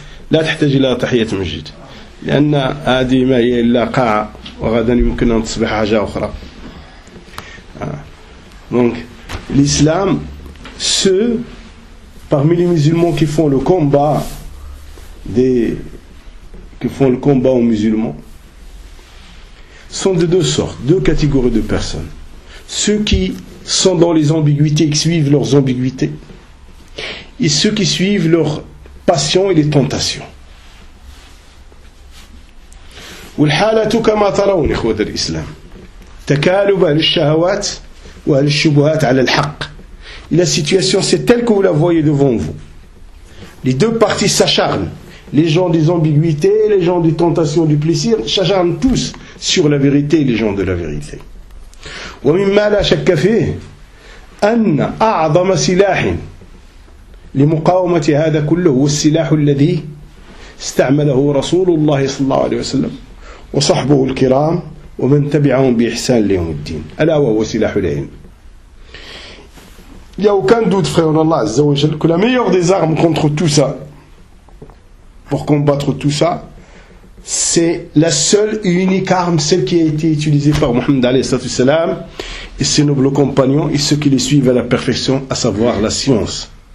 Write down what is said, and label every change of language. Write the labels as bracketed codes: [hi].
[ar] لا يحتاج إلى تحية مسجد لأن هذه ما هي إلا قاعة وغدا يمكن أن تصبح حاجة أخرى. [fr] Donc l'islam, ceux parmi les musulmans qui font le combat aux musulmans sont de deux sortes, deux catégories de personnes. Ceux qui sont dans les ambiguïtés, qui suivent leurs ambiguïtés, et ceux qui suivent leurs passions et les tentations. [ar] والحالات كما ترون إخوة الإسلام تكالب الشهوات والشبهات على الحق. [fr] La situation c'est telle que vous la voyez devant vous. Les deux parties s'acharnent. Les gens des ambiguïtés, les gens des tentations, du plaisir, s'acharnent tous sur la vérité et les gens de la vérité. [ar] ومما لا شك فيه أن أعظم سلاح لمقاومة هذا كله هو السلاح الذي استعمله رسول الله صلى الله عليه وسلم وصحبه الكرام ومن تبعهم بإحسان ليوم الدين ألا وهو سلاح العلم. [fr] Il n'y a aucun doute, frère, en Allah Azza wa Jal, que la meilleure des armes contre tout ça, pour combattre tout ça, c'est la seule et unique arme, celle qui a été utilisée par Muhammad alayhi sallatu salam et ses nobles compagnons et ceux qui les suivent à la perfection, à savoir la science.